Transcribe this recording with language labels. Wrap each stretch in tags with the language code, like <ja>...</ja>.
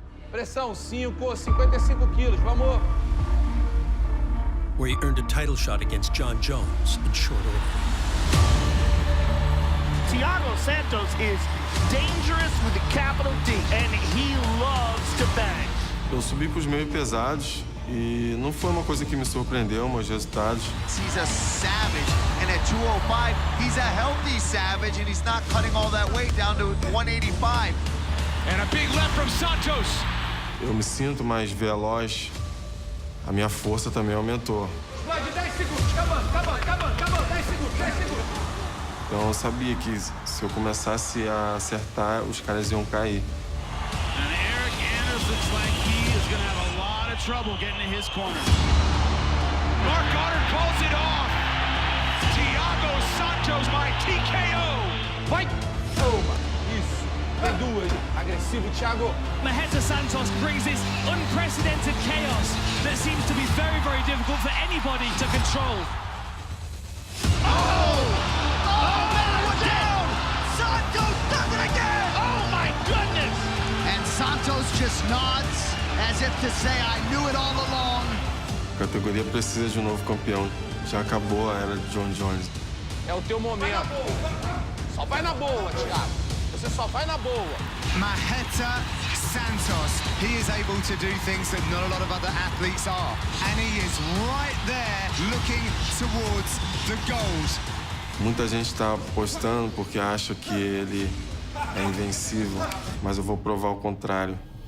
<pt>Pressão, 55 quilos. Vamos.</pt> <en>Where he earned a title shot against Jon Jones in short order. Thiago Santos is dangerous with a capital D, and he loves to bang.</en> <pt>Eu subi para os meio pesados. E não foi uma coisa que me surpreendeu, meus resultados.</pt> <en>He's a savage, and at 205, he's a healthy savage, and he's not cutting all that weight down to 185. And a big left from Santos.</en> <pt>Eu me sinto mais veloz, a minha força também aumentou. 10 segundos, acabando, 10 segundos. Então eu sabia que se eu começasse a acertar, os caras iam cair.</pt> <en>And Eric Anders looks like he is going to have a lot of trouble getting to his corner. Mark Goddard calls it off. Thiago Santos by TKO.</en> <pt>Vai! Toma! Isso! Tem duas. Agressivo, Thiago.</pt> <en>Maheta Santos brings this unprecedented chaos that seems to be very, very difficult for anybody to control. Down! Santos does it again! Oh my goodness! And Santos just nods as if to say, I knew it all along.</en> <pt>A categoria precisa de um novo campeão. Já acabou a era de Jon Jones. É o teu momento. Só vai na boa, Thiago. Você só vai na boa. Maheta Santos.</pt> <en>He is able to do things that not a lot of other athletes are. And he is right there looking towards the gold.</en> <pt>Muita gente está apostando porque acha que ele é invencível, mas eu vou provar o contrário.</pt>